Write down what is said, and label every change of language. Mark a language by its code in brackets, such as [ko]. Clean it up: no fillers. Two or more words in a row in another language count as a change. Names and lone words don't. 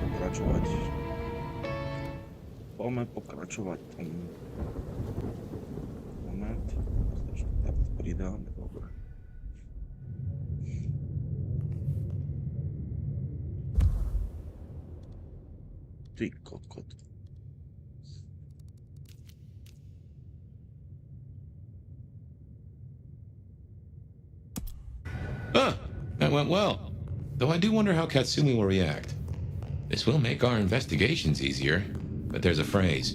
[sk] pokračovať. Poďme pokračovať tom. Moment. Tak to pridáme, dobre. Ty kokot. [en] Huh, that went well. Though I do wonder how Katsumi will react. This will make our investigations easier, but there's a phrase.